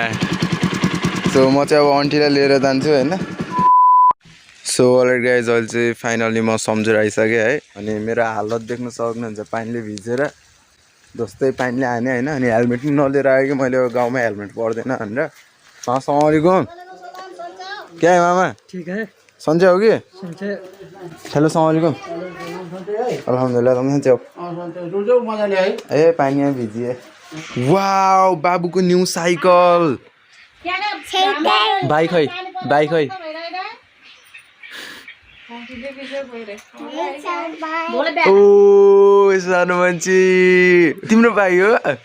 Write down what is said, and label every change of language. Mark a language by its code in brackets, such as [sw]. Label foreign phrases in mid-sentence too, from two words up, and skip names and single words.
[ne] सो म चाहिँ अब आन्टीलाई लिएर जान्छु होइन। सो [en] alright guys [ne] अहिले चाहिँ फाइनली म सम्झेर आइसकेँ है। अनि मेरो हालत देख्न सक्नुहुन्छ पानीले भिजेर जस्तै पानीले हाने होइन। अनि हेलमेट पनि नलिएर आयो कि मैले गाउँमा हेलमेट पर्दैन भनेर। [ar] السلام عليكم. [hi] क्या है मामा? ठीक है। [ne] सन्चै हो कि? सन्चै। हेलो [ar] السلام عليكم. [ne] अल्हम्दुलिल्लाह तुम सन्चै हो? सन्चै मजाले है। ए पानीमा भिजिए। वाउ बाबुको [en] new cycle. [hi] बाइक है बाइक है। [ne] ओ सानो मान्छे तिम्रो भाइ हो?